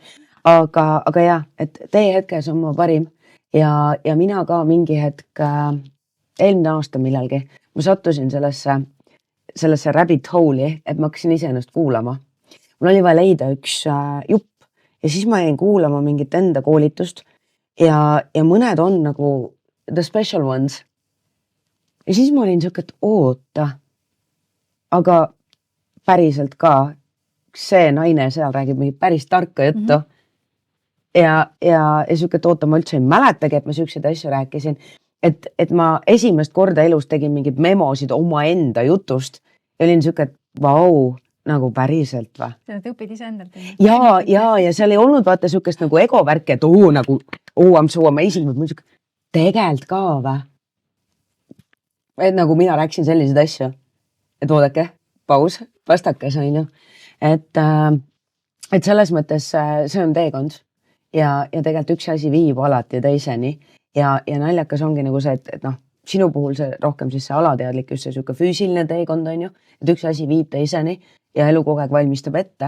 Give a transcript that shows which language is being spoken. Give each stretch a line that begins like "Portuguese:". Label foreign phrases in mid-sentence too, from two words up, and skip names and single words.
Estonian: Aga jah, et teie hetkes on mu parim ja mina ka mingi hetk eelmine aasta millalgi, ma sattusin sellesse
English: rabbit hole'i,
Estonian: et ma hakkasin iseennast kuulama. Mul oli vaja leida üks jupp ja siis ma jäin kuulama mingit enda koolitust ja mõned on nagu
English: the special ones.
Estonian: Ja siis ma olin siuke, et oota, aga päriselt ka see naine seal räägib mingi päris tarka juttu. Ja siuke, et oota, ma üldse ei mäletagi, et ma siukseid asju rääkisin. Et ma esimest korda elus tegin mingid memosid oma enda jutust ja olin siuke, et vau, nagu päriselt või. Seda te õpid ise endalt. Ja seal ei olnud vaata siukest nagu egovärki, et nagu
English: I'm so amazing,
Estonian: ma siuke, tegelikult ka või. Et nagu mina rääksin selliseid asju, et oodake, paus, vastakas on ju. Et selles mõttes see on teekond ja tegelikult üks asi viib alati teiseni ja naljakas ongi nagu see, et sinu puhul see rohkem siis see alateadlik, just see siuke füüsiline teekond on ju, et üks asi viib teiseni ja elu kogu aeg valmistab ette.